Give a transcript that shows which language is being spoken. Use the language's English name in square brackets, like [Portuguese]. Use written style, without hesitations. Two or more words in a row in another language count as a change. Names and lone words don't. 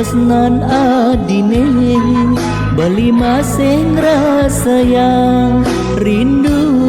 [Balinese] tresnan adine beli [Indonesian] masih ngerasa yang rindu